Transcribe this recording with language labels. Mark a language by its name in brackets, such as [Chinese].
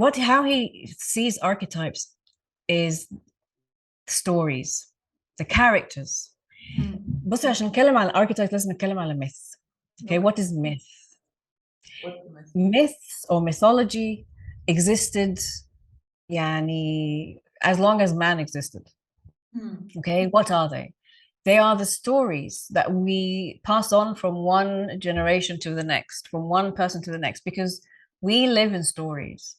[English] How he sees archetypes is stories, the characters. [Arabic] بصي عشان نتكلم عن archetypes لازم نتكلم على myth. [English] Okay, what is myth? Myths or mythology existed [Arabic] يعني [English] as long as man existed. Okay, what are they? They are the stories that we pass on from one generation to the next, from one person to the next, because we live in stories.